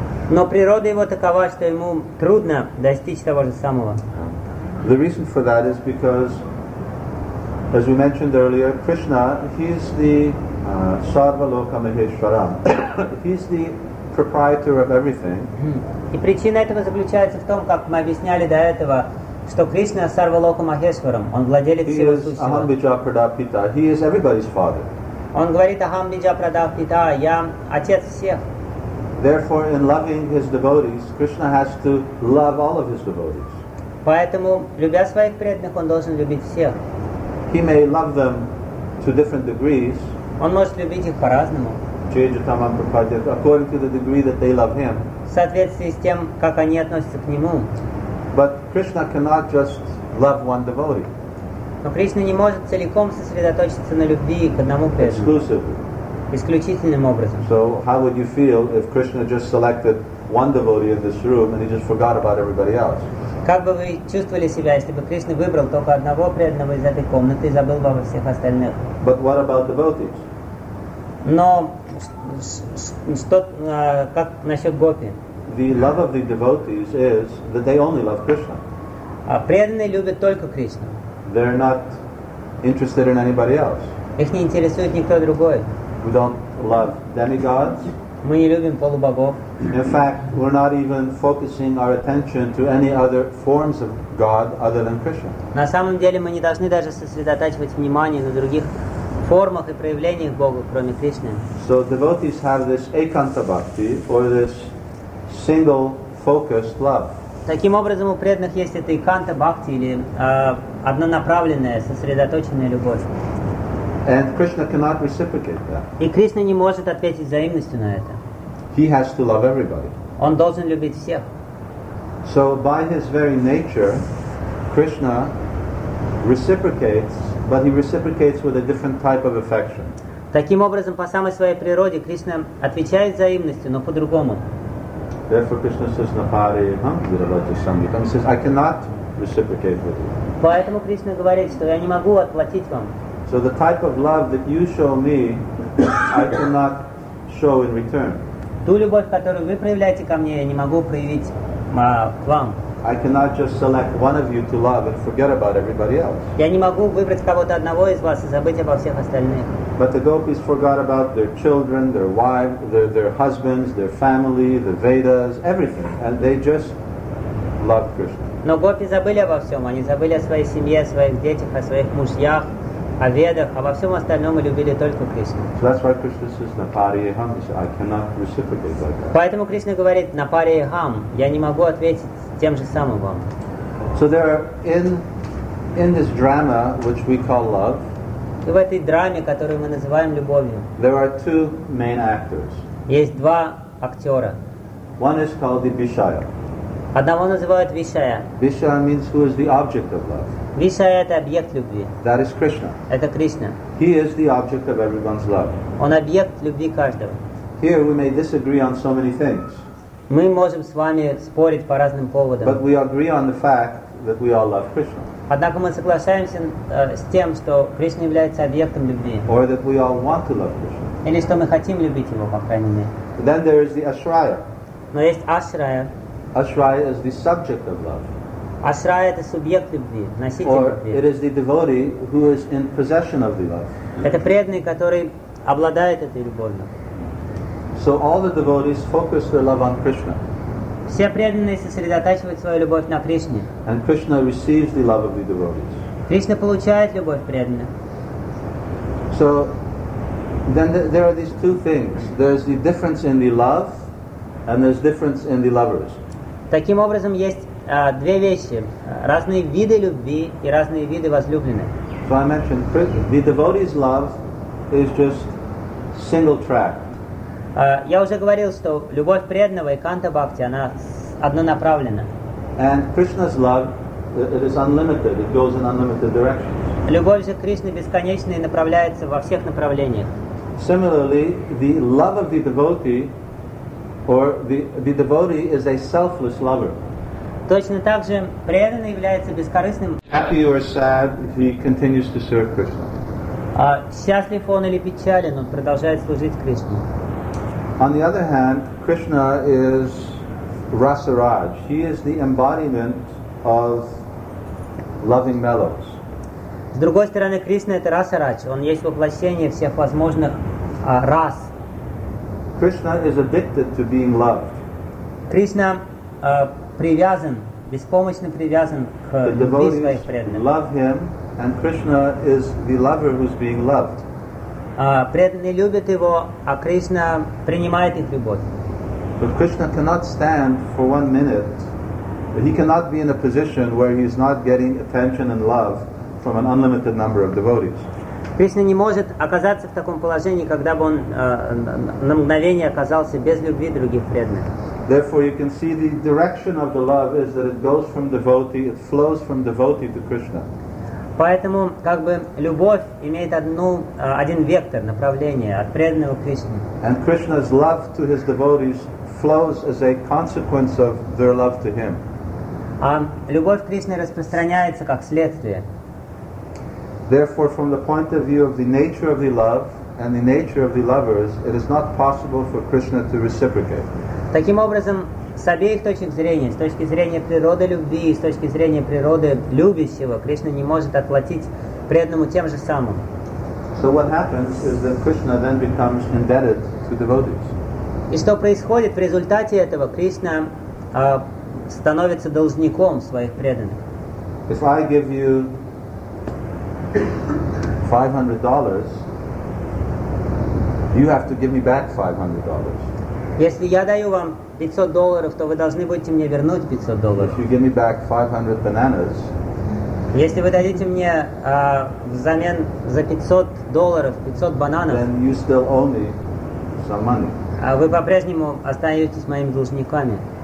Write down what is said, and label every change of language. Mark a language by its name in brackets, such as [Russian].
[Russian] Но природа его такова, что ему трудно достичь того же самого. [English] The reason for that is because, as we mentioned earlier, Krishna, he is the [Sanskrit] Sarva Loka Maheshwaram. [English] He's the proprietor of everything. [Russian] И причина этого заключается в том, как мы объясняли до этого, что Кришна [Sanskrit] Сарвалока Махешварам, [Russian] он владелец всего сущего. [Sanskrit] Aham Bija Pradapita. [English] He is everybody's father. [Russian] Он говорит [Sanskrit] Aham Bija Pradapita, [Russian] я отец всех. [English] Therefore, in loving his devotees, Krishna has to love all of his devotees. [Russian] Поэтому, любя своих преданных, он должен любить всех. [English] He may love them to different degrees. [Russian] Он может любить их по-разному. Чеджу Таман Прабхупаде [English] according to the degree that they love him. [Russian] В соответствии с тем, как они относятся к нему. [English] But Krishna cannot just love one devotee. [Russian] Но Кришна не может целиком сосредоточиться на любви к одному преданному. Исключительным образом. [English] So how would you feel if Krishna just selected one devotee in this room and he just forgot about everybody else? [Russian] Как бы вы чувствовали себя, если бы Кришна выбрал только одного преданного из этой комнаты и забыл бы обо всех остальных? [English] But what about devotees? [Russian] Но что как насчет гопи? [English] The love of the devotees is that they only love Krishna. [Russian] А преданные любят только Кришну. [English] They're not interested in anybody else. [Russian] Их не интересует никто другой. [English] We don't love demigods. [Russian] Мы не любим полубогов. [English] In fact, we're not even focusing our attention to any other forms of God other than Krishna. [Russian] На самом деле мы не должны даже сосредотачивать внимание на других формах и проявлениях Бога, кроме Кришны. [English] So devotees have this ekanta bhakti or this single focused love. [Russian] Таким образом, у преданных есть эта эканта бхакти или однонаправленная, сосредоточенная любовь. [English] And Krishna cannot reciprocate that. [Russian] И Кришна не может ответить взаимностью на это. [English] He has to love everybody. [Russian] Он должен любить всех. [English] So by his very nature, Krishna reciprocates, but he reciprocates with a different type of affection. [Russian] Таким образом, по самой своей природе, Кришна отвечает взаимностью, но по-другому. [English] Therefore, Krishna says, [Sanskrit] "Napari, Sangitam." [English] He says, "I cannot reciprocate with you." [Russian] Поэтому Кришна говорит, что я не могу отплатить вам. [English] So the type of love that you show me, I cannot show in return. [Russian] Ту любовь, которую вы проявляете ко мне, я не могу проявить к вам. [English] I cannot just select one of you to love and forget about everybody else. [Russian] Я не могу выбрать кого-то одного из вас и забыть обо всех остальных. [English] But the gopis forgot about their children, their wives, their husbands, their family, the Vedas, everything, and they just loved Krishna. [Russian] Но гопи забыли обо всем. Они забыли о своей семье, о своих детях, о своих мужьях, о Ведах, обо всем остальном и любили только Кришну. [English] So that's why Krishna says, "Napariyaham." I cannot reciprocate like that. [Russian] Поэтому Кришна говорит, "Napariyaham." Я не могу ответить тем же самым вам. [English] So there are in this drama which we call love. [Russian] И в этой драме, которую мы называем любовью. [English] There are two main actors. [Russian] Есть два актера. [English] One is called the Vishaya. [Russian] Одного называют Вишая. [English] Vishaya means who is the object of love. [Russian] Вишая это объект любви. [English] That is Krishna. [Russian] Это Кришна. [English] He is the object of everyone's love. [Russian] Он объект любви каждого. [English] Here we may disagree on so many things. [Russian] Мы можем с вами спорить по разным поводам. [English] But we agree on the fact that we all love Krishna. [Russian] Однако мы соглашаемся с тем, что Кришна является объектом любви. [English] Or that we all want to love Krishna. [Russian] Или что мы хотим любить его, по крайней мере. [English] Then there is the Ashraya. [Russian] Но есть Ashraya. [English] Ashraya is the subject of love. [Russian] Ashraya это субъект любви, носитель [English] Or [Russian] любви. [English] It is the devotee who is in possession of the love. [Russian] Это преданный, который обладает этой любовью. [English] So all the devotees focus their love on Krishna. [Russian] Все преданные сосредотачивают свою любовь на Кришне. [English] And Krishna receives the love of the devotees. [Russian] Кришна получает любовь преданных. [English] So then there are these two things. There's the difference in the love and there's difference in the lovers. [Russian] Таким образом, есть две вещи. Разные виды любви и разные виды возлюбленных. [English] So I mentioned the devotee's love is just single track. [Russian] Я уже говорил, что любовь преданного и канта бхакти, она однонаправленна. [English] And Krishna's love, it is unlimited, it goes in unlimited directions. [Russian] Любовь же Кришны бесконечна и направляется во всех направлениях. [English] Similarly, the love of the devotee, or the devotee is a selfless lover. [Russian] Точно так же преданный является бескорыстным. [English] Happy or sad, he continues to serve Krishna. [Russian] Счастлив он или печален, он продолжает служить Кришне. [English] On the other hand, Krishna is Rasaraj. He is the embodiment of loving mellows. [Russian] С другой стороны, Кришна это Расарадж. Он есть воплощение всех возможных рас. [English] Krishna is addicted to being loved. [Russian] Кришна привязан, беспомощно привязан к любви своих преданных. [English] The devotees love him, and Krishna is the lover who's being loved. [Russian] Преданные любят его, а Кришна принимает их любовь. [English] But Krishna cannot stand for one minute. He cannot be in a position where he is not getting attention and love from an unlimited number of devotees. [Russian] Кришна не может оказаться в таком положении, когда бы он на мгновение оказался без любви других преданных. [English] Therefore, you can see the direction of the love is that it goes from devotee, it flows from devotee to Krishna. [Russian] Поэтому, как бы, любовь имеет один вектор, направление, от преданного к Кришне. [English] And Krishna's love to his devotees flows as a consequence of their love to him. [Russian] А любовь к Кришне распространяется как следствие. [English] Therefore, from the point of view of the nature of the love and the nature of the lovers, it is not possible for Krishna to reciprocate. [Russian] Таким образом, с обеих точек зрения, с точки зрения природы любви и с точки зрения природы любящего, Кришна не может отплатить преданному тем же самым. [English] So what happens is that Krishna then becomes indebted to devotees. [Russian] И что происходит в результате этого? Кришна становится должником своих преданных. [English] If I give you $500, you have to give me back $500. [Russian] Если я даю вам $500, то вы должны будете мне вернуть $500. [English] If you give me back 500 bananas, [Russian] если вы дадите мне взамен за $500 500 бананов, [English] then you still owe me some money. [Russian] А вы по-прежнему остаетесь моими должниками.